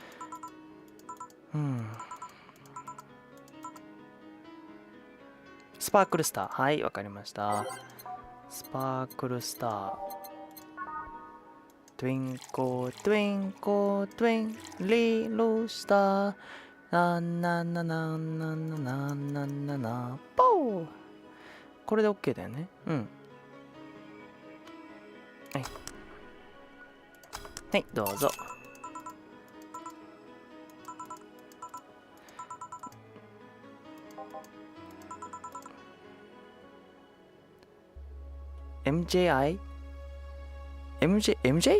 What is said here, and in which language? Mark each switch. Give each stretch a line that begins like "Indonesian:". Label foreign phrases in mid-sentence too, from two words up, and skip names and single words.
Japanese: スパークルスター、はいわかりました。
English: スパークルスターTwinkle, twinkle, twinkle, little star. Na na na na na na na na na. ポー。
Japanese: これで OK だよね。はい。はい、どうぞ。MJ?